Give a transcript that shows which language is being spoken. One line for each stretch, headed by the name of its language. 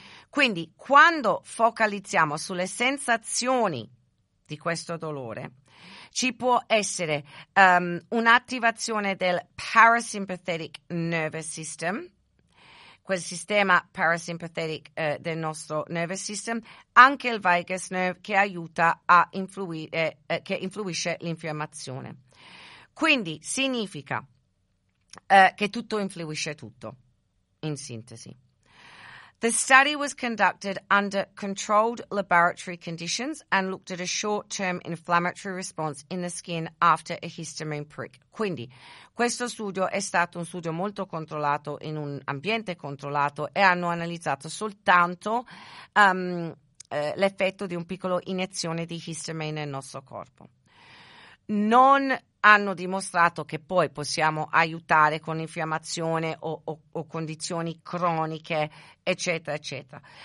Italian: Quindi, quando focalizziamo sulle sensazioni di questo dolore, ci può essere un'attivazione del parasympathetic nervous system, quel sistema parasympathetic del nostro nervous system, anche il vagus nerve che aiuta a influire, che influisce l'infiammazione. Quindi significa che tutto influisce tutto, in sintesi.
English: The study was conducted under controlled laboratory conditions and looked at a short-term inflammatory response in the skin after a histamine prick.
Italian: Quindi, questo studio è stato un studio molto controllato in un ambiente controllato e hanno analizzato soltanto l'effetto di un piccolo iniezione di histamine nel nostro corpo. Non hanno dimostrato che poi possiamo aiutare con infiammazione o condizioni croniche, eccetera, eccetera.